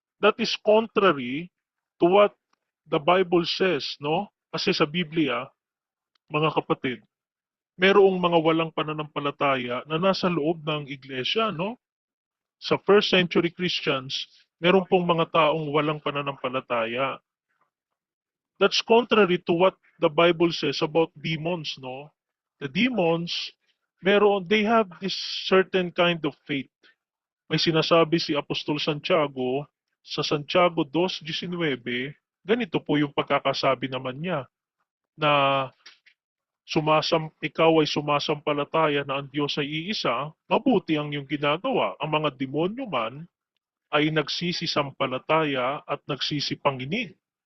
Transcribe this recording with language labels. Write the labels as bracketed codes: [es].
[en] That is contrary to what the Bible says, no? [tl] Kasi sa Biblia, mga kapatid, mayroong mga walang pananampalataya na nasa loob ng iglesia, no? Sa [en] first century Christians, [tl] meron pong mga taong walang pananampalataya. [en] That's contrary to what the Bible says about demons, no? The demons, they have this certain kind of faith. [tl] May sinasabi si Apostol Santiago sa Santiago 2:19, ganito po yung pagkakasabi naman niya na ikaw ay sumasampalataya na ang Diyos ay iisa, mabuti ang iyong ginagawa. Ang mga demonyo man ay nagsisisampalataya at nagsisipanginig.